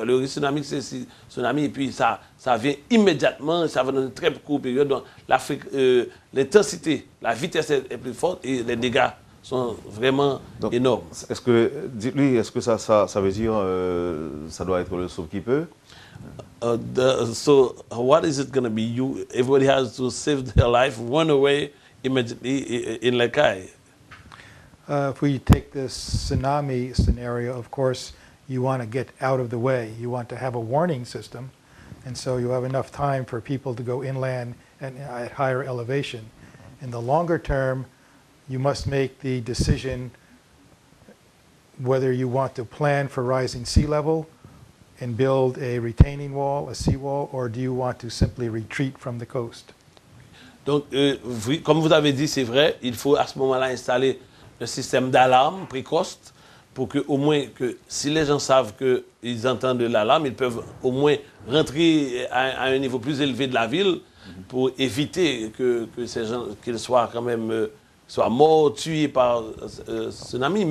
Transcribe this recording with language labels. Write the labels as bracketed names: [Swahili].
[French] Le risque tsunami, c'est tsunami, et puis ça vient immédiatement, ça va dans une très courte période. Donc l'intensité, la vitesse est plus forte et les dégâts sont vraiment énormes. Est-ce que ça veut dire ça doit être le sauve-qui-peut? [English] So what is it going to be? Everybody has to save their life, run away immediately in Lacaille. If we take this tsunami scenario, of course, you want to get out of the way. You want to have a warning system, and so you have enough time for people to go inland and at higher elevation. In the longer term, you must make the decision whether you want to plan for rising sea level and build a retaining wall, a seawall, or do you want to simply retreat from the coast? [French] Donc, comme vous avez dit, c'est vrai, il faut à ce moment-là installer un système d'alarme précoce pour que, au moins, que si les gens savent qu'ils entendent de l'alarme, ils peuvent au moins rentrer à un niveau plus élevé de la ville pour éviter que ces gens qu'ils soient quand même soient morts, tués par tsunami.